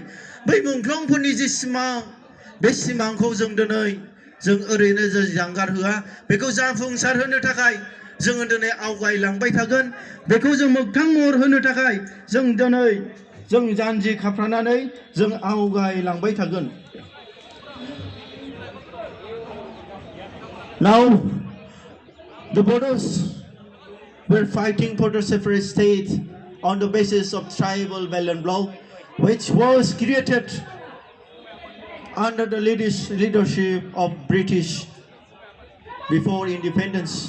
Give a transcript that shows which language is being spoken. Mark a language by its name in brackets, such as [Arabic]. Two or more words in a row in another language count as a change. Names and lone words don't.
[Bodo] बै मुंख्लंफोरनि जि सिमां, बे सिमांखौ जों दिनै जों ओरैनो जों जानगार होआ, बेखौ जाफुंसार होनो थाखाय जोङो दिनै आवगायलांबाय थागोन. बेखौ जों मोगथां महर होनो थाखाय जों दिनै जों जानजि खाफ्रानानै जों आवगायलांबाय थागोन. [English] Now, the Bodos were fighting for the separate state on the basis of tribal Bell Block, which was created under the leadership of British before independence.